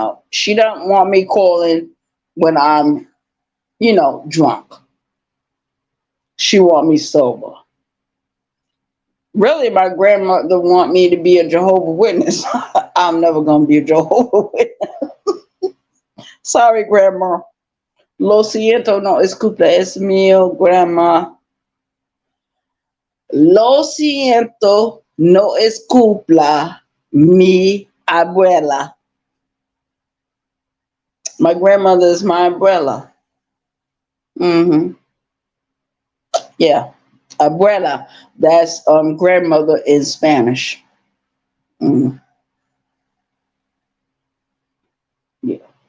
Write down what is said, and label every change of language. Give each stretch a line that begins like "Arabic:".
English: She don't want me calling when I'm, drunk. She want me sober. Really, my grandmother want me to be a Jehovah Witness. I'm never gonna be a Jehovah Witness. Sorry, Grandma.
Spanish: Lo siento, no escucha, es mío, Grandma. Lo siento, no escucha, mi abuela.
English: My grandmother is my abuela. Hmm. Yeah, abuela. That's grandmother in Spanish. Mm, yeah.